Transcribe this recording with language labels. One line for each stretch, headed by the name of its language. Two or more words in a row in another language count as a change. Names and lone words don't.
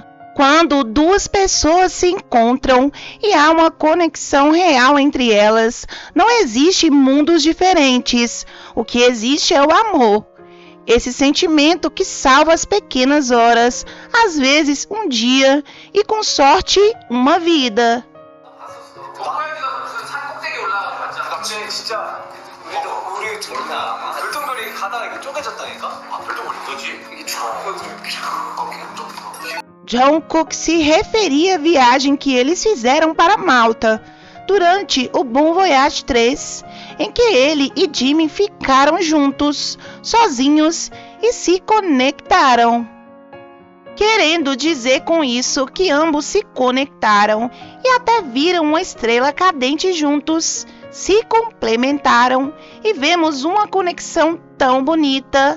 Portuguese: Quando duas pessoas se encontram e há uma conexão real entre elas, não existe mundos diferentes. O que existe é o amor. Esse sentimento que salva as pequenas horas, às vezes um dia e, com sorte, uma vida.
Korean: 진짜 우리 둘다 별똥별이 가다가 이게 쪼개졌다니까? 별똥별이 뭐지? 이게
Portuguese: Jungkook se referia à viagem que eles fizeram para Malta durante o Bon Voyage 3, em que ele e Jimin ficaram juntos, sozinhos e se conectaram. Querendo dizer com isso que ambos se conectaram e até viram uma estrela cadente juntos, se complementaram e vemos uma conexão tão bonita.